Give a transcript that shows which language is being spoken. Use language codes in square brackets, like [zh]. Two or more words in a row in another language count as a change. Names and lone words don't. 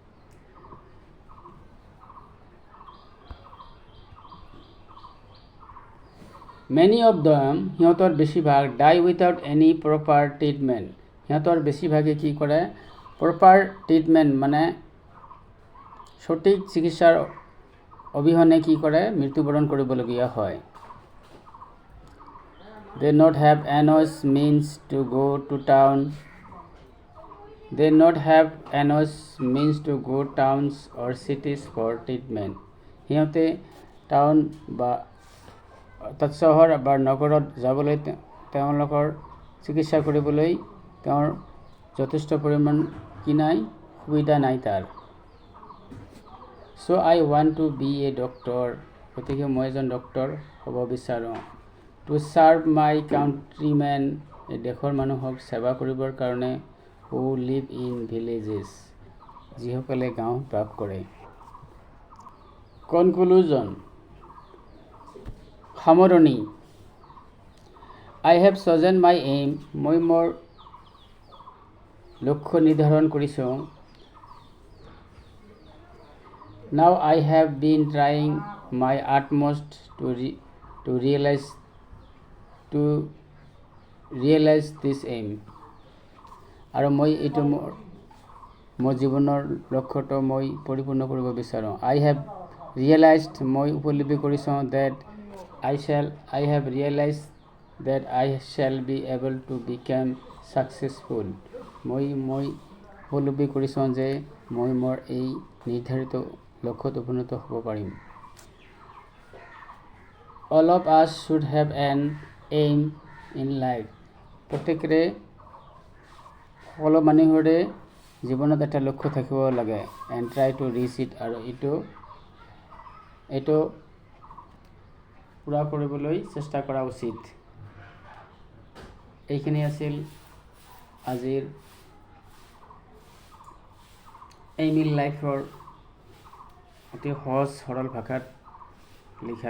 [en] many of them [as] সিহঁতৰ বেছিভাগ [en] die without any proper treatment, [as] সিহঁতৰ বেছিভাগে কি কৰে, [en] proper treatment [as] মানে সঠিক চিকিৎসাৰ অবিহনে কি কৰে, মৃত্যুবৰণ কৰিবলগীয়া হয়। [en] They not have enough means to go to town. They not have enough means to go towns or cities for treatment. [as] সিহঁতে টাউন বা অৰ্থাৎ চহৰ বা নগৰত যাবলৈ তেওঁলোকৰ চিকিৎসা কৰিবলৈ তেওঁৰ যথেষ্ট পৰিমাণ কি নাই, সুবিধা নাই তাৰ। [en] So I want to be a doctor. [as] গতিকে মই এজন ডক্তৰ হ'ব বিচাৰোঁ। [en] To serve my countrymen, [as] এই দেশৰ মানুহক সেৱা কৰিবৰ কাৰণে, [en] who live in villages, [as] যিসকলে গাঁৱত বাস কৰে। [en] Conclusion, সামৰণি। I have chosen my aim, [as] মই মোৰ লক্ষ্য নিৰ্ধাৰণ কৰিছোঁ। [en] Now I have been trying my utmost to realize this aim. [as] আৰু মই এইটো মোৰ জীৱনৰ লক্ষ্যটো মই পৰিপূৰ্ণ কৰিব বিচাৰোঁ। [en] I have realized, [as] মই উপলব্ধি কৰিছোঁ, [en] that I have realized that I shall be able to become successful. [as] মই উপলব্ধি কৰিছোঁ যে মই মোৰ এই নিৰ্ধাৰিত লক্ষ্যত উপনীত হ'ব পাৰিম। [en] All of us should have an aim in life. [as] প্ৰত্যেকৰে সকলো মানুহৰে জীৱনত এটা লক্ষ্য থাকিব লাগে। [en] And try to reach it, [as] আৰু এইটো পূৰা কৰিবলৈ চেষ্টা কৰা উচিত। এইখিনি আছিল আজিৰ [en] aim in lifeৰ [as] অতি সহজ সৰল ভাষাত লিখা।